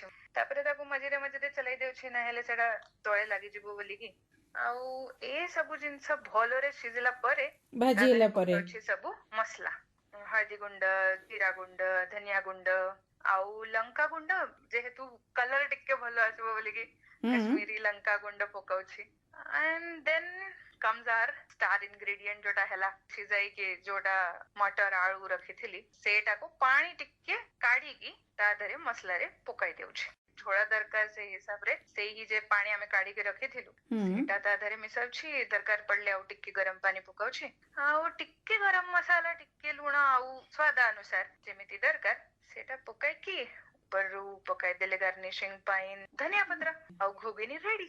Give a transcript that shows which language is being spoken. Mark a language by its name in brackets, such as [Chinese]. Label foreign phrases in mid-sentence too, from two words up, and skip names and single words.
[Odia] ତାପରେ ତାକୁ ମଝିରେ ମଝିରେ ଚଲେଇ ଦେଉଛି, ନା ହେଲେ ସେଟା ତଳେ ଲାଗିଯିବ ବୋଲିକି। ଆଉ ଏ ସବୁ ଜିନିଷ ଭଲରେ ସିଝିଲା ପରେ ଭାଜି ହେଲା ପରେ ଅଛି ସବୁ ମସଲା, ହଳଦୀ ଗୁଣ୍ଡ, ଜିରା ଗୁଣ୍ଡ, ଧନିଆ ଗୁଣ୍ଡ ଆଉ ଲଙ୍କା ଗୁଣ୍ଡ। ଯେହେତୁ କଲର ଟିକେ ଭଲ ଆସିବ ବୋଲିକି କାଶ୍ମୀରୀ ଲଙ୍କା ଗୁଣ୍ଡ ପକାଉଛି। [English] and then comes our star ingredient [Odia] ଯୋଉଟା ହେଲା ସିଝାଇକି ଯୋଉଟା ମଟର ଆଳୁ ରଖିଥିଲି, ସେଇଟାକୁ ପାଣି ଟିକେ କାଢିକି ତା ଦେହରେ ମସଲାରେ ପକାଇ ଦେଉଛି। ଝୋଳ ଦରକାର ସେଇ ହିସାବରେ ସେଇ ଯେ ପାଣି ଆମେ କାଢିକି ରଖିଥିଲୁ ସେଇଟା ତା ଦେହରେ ମିଶାଉଛି। ଦରକାର ପଡିଲେ ଆଉ ଟିକେ ଗରମ ପାଣି ପକାଉଛି। ଆଉ ଟିକେ ଗରମ ମସଲା, ଟିକେ ଲୁଣ ଆଉ ସ୍ୱାଦ ଅନୁସାର ଯେମିତି ଦରକାର ସେଟା ପକାଇକି ଉପରରୁ ପକାଇଦେଲେ ଗାର୍ନିସିଂ ପାଇଁ ଧନିଆ ପତ୍ର, ଆଉ ଘୁଗୁନି ରେଡି।